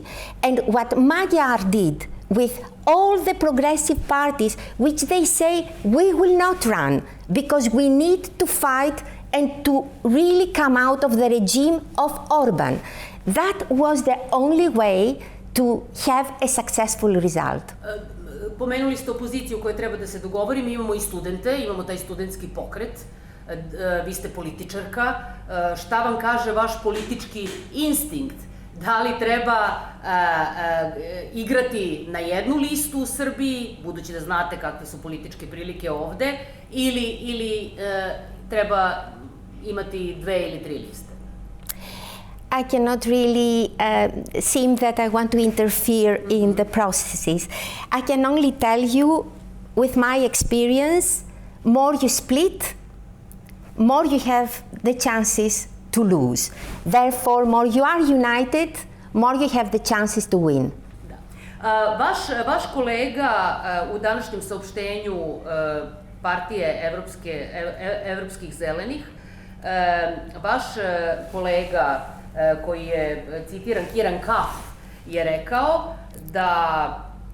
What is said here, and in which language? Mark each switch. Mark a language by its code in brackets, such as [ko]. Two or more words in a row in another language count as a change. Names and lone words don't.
[en] And what Magyar did with all the progressive parties, which they say we will not run because we need to fight and to really come out of the regime of Orban. That was the only way to have a successful result. [sr] Pomenuli ste opoziciju koja treba da se dogovori, mi imamo i studente, imamo taj studentski pokret, vi ste političarka, šta vam kaže vaš politički instinkt? Da li treba igrati na jednu listu u Srbiji, budući da znate kakve su političke prilike ovde, ili treba imati 2 ili 3 liste? [en] I cannot really seem that I want to interfere in the processes. I can only tell you, with my experience, more you split, more you have the chances to lose. Therefore, more you are united, more you have the chances to win. [sr] Vaš kolega u današnjem saopštenju partije Evropskih zelenih, vaš kolega koji je citiran Kiran Kaf je rekao da